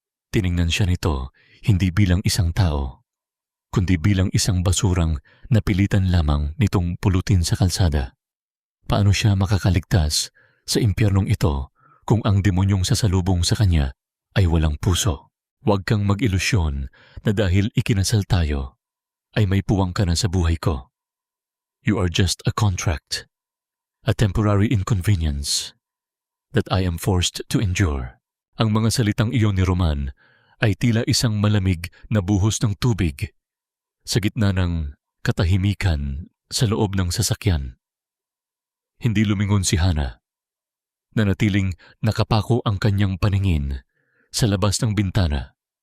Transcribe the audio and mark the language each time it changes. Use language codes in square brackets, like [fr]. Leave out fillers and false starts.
[tl] Tiningnan siya nito hindi bilang isang tao, kundi bilang isang basurang napilitan lamang nitong pulutin sa kalsada. Paano siya makakaligtas sa impyernong ito kung ang demonyong sasalubong sa kanya ay walang puso? Huwag kang mag-ilusyon na dahil ikinasal tayo, ay may puwang ka na sa buhay ko. [en] You are just a contract, a temporary inconvenience that I am forced to endure. [tl] Ang mga salitang iyon ni Roman ay tila isang malamig na buhos ng tubig sa gitna ng katahimikan sa loob ng sasakyan. Hindi lumingon si Hana. Nanatiling nakapako ang kanyang paningin sa labas ng bintana.